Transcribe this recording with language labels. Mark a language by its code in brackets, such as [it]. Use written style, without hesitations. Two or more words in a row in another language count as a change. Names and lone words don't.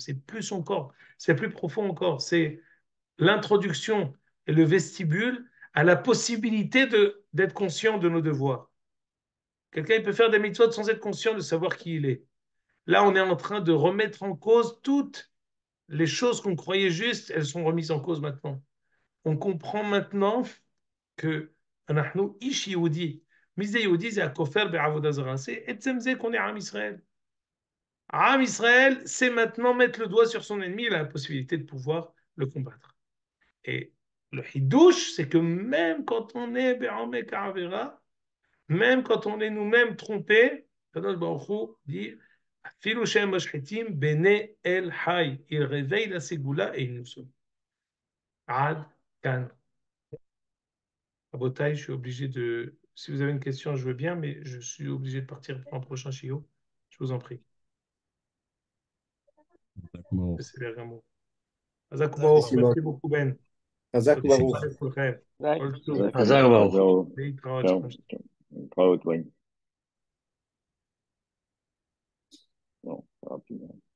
[fr] C'est plus encore, c'est plus profond encore. C'est l'introduction et le vestibule à la possibilité d'être conscient de nos devoirs. Quelqu'un il peut faire des mitzvot sans être conscient de savoir qui il est. Là, on est en train de remettre en cause toutes les choses qu'on croyait justes, elles sont remises en cause maintenant. On comprend maintenant que [he] אנחנו איש יהודי. מי זה יהודי? זה הכופר בעבודה זרה. C'est עצם זה [fr] qu'on est [he] עם Israël. [fr] Am Israël, c'est maintenant mettre le doigt sur son ennemi et la possibilité de pouvoir le combattre. Et le hidouche, c'est que même quand on est [he] בעמק עבירה, [fr] même quand on est nous-mêmes trompés, [he] קדוש ברוך הוא dit אפילו שם משחיתים בני אל חי. [fr] Il réveille la Ségoula et il nous sauve. [he] עד כאן. [fr] Rabotai, je suis obligé de. Si vous avez une question, je veux bien, mais je suis obligé de partir pour un prochain chiot. Je vous en prie. Bon. C'est bien mot. Azakoubaour, Simon. merci beaucoup, Ben. [he] חזק ברוך. חזק ברוך. להתראות. טוב, להתראות, וואי. לא, קראתי.